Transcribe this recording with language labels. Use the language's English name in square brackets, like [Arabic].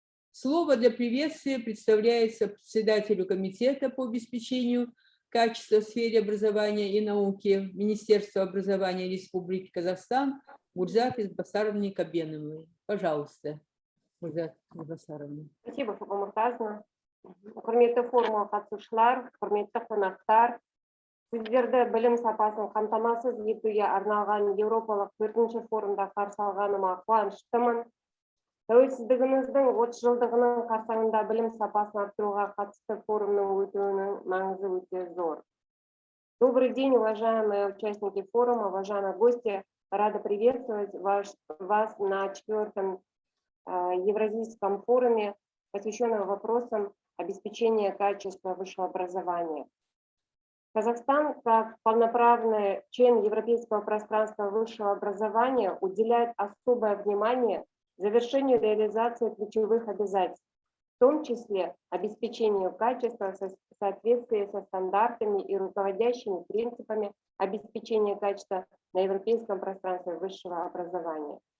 [Russian] Слово для приветствия представляется председателю Комитета по обеспечению качества в сфере образования и науки Министерства образования Республики Казахстан Гулзат Исбасаровне Кобеновой. Пожалуйста, Гулзат Исбасаровна. Спасибо, Муртазовна. [Kazakh] Құрметті форумға қатысушылар, құрметті қонақтар, сіздерді білім сапасын қамтамасыз етуге арналған Еуропалық 4-ші форумда қарсы алғаныма қуаныштымын. Тәуелсіздігіміздің 30 жылдығының қарсаңында білім сапасын арттыруға қатысты форумның өтуінің маңызы өте зор. [Russian] Добрый день, уважаемые участники форума, уважаемые гости. Рада приветствовать вас на 4-м Евразийском форуме, посвященном вопросам обеспечения качества высшего образования. Казахстан, как полноправный член Европейского пространства высшего образования, уделяет особое внимание завершению реализации ключевых обязательств, в том числе обеспечению качества в соответствии со стандартами и руководящими принципами обеспечения качества на европейском пространстве высшего образования.